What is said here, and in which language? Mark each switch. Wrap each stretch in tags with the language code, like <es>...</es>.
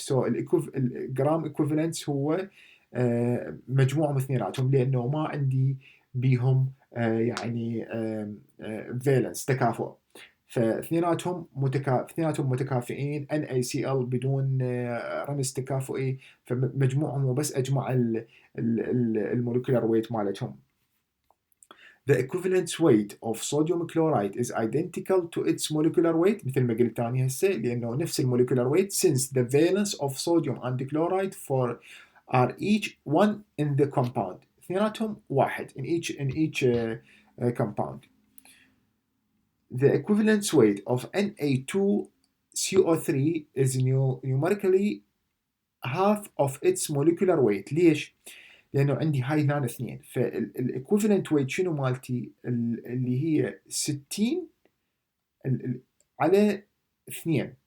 <ar>so الجرام equivalence هو مجموعهم اثنيناتهم، لأنه ما عندي بيهم يعني فالنس تكافؤ، فاثنيناتهم متكافئين NaCl بدون رمز تكافؤي، فمجموعهم وبس اجمع المولكيولار ويت مالتهم.</ar> <en>The equivalent weight of sodium chloride is identical to its molecular weight</en> <ar>مثل ما قلت ثاني هسه، لأنه نفس المولكيولار</ar> <en>weight since the valence of sodium and chloride for are each one in the compound.</en> <ar>اثنيناتهم واحد</ar> <en>in each compound. The equivalent weight of Na2CO3 is numerically half of its molecular weight.</en> <ar>ليش؟ لأنه عندي هاي هنا اثنين، فالإكوفلنت ويت شنو مالتي؟ اللي هي 60 على 2.</ar>